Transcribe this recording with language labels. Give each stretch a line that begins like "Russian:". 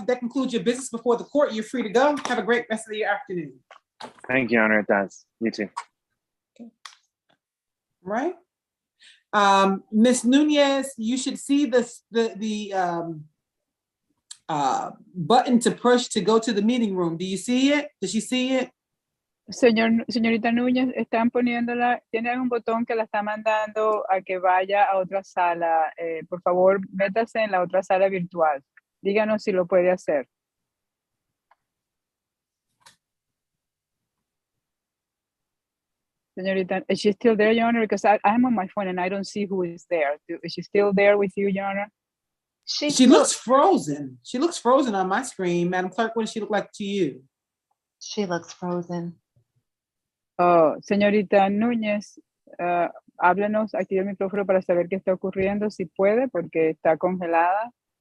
English: If that concludes your business before the court, you're free to go. Have a great rest of your afternoon. Thank you, Your Honor, it does. You too. All right. Ms. Nunez, you should see this, the button to push to go to the meeting room. Do you see it? Does she see it?
Spanish: Señorita Núñez, están poniéndola, tiene un botón que la está mandando a que vaya a otra sala. Por favor, métase en la otra sala virtual. Díganos si lo puede hacer.
English: Señorita, is she still there, Your Honor? Because I'm on my phone and I don't see who is there. Is she still there with you, Your Honor? She looks frozen. She looks frozen on my screen. Madam Clerk, what does she look like to you? She looks frozen.
Spanish: Oh, señorita Núñez, háblenos, active el micrófono para saber qué está ocurriendo, si puede, porque está congelada.